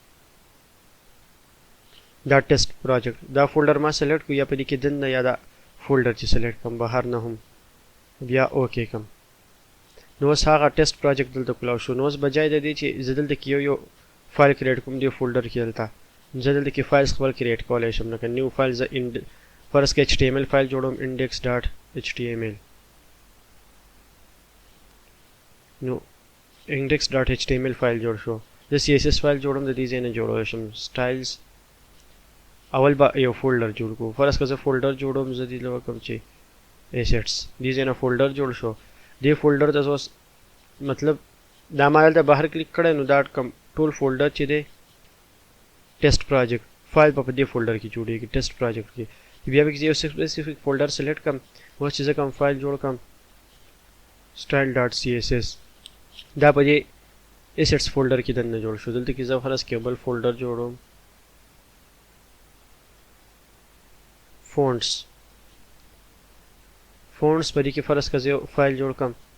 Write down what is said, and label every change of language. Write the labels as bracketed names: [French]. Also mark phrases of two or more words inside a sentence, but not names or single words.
[Pashto] دا [English] test project [Pashto] دا فولډر ما سلیکټ کو یا په دې کې دنه یا دا فولډر چې سلیکټ کوم بهر نه هم بیا اوکے کوم نو اوس هغه [English] test project [Pashto] دلته کولاو شو نو اوس بجای د دې چې زه دلته کې یو فایل کریټ کوم دی فولډر کې دلته زه دلته کې فایلز خپل کریټ کولای شم لکه [English] new file [Pashto] زه فرض کې [English] HTML file [Pashto] جوړوم index.html نو [English] index.html file [Pashto] جوړ شو زه [English] CSS file [Pashto] جوړوم د دې ځای نه جوړولی شم styles اول به یو فولډر جوړ کو فرض که زه فولډر جوړوم زه دې له کوم چې assets دې ځای نه فولډر جوړ شو دې فولډر ته اوس مطلب دا ما دلته بهر کلیک کړی نو دا کوم ټول فولډر چې دی [English] test project file [Pashto] په دې فولډر کې جوړیږي [English] test project [Pashto] کې بیا به یو [English] specific folder [Pashto] سلیکټ کوم اوس چې زه کوم فایل جوړ کوم style.css دا په دې [English] assets folder [Pashto] کې دننه جوړ شو دلته کې زه فرض کې بل فولډر جوړوم fonts په دې کې فرض کړه فایل جوړ کوم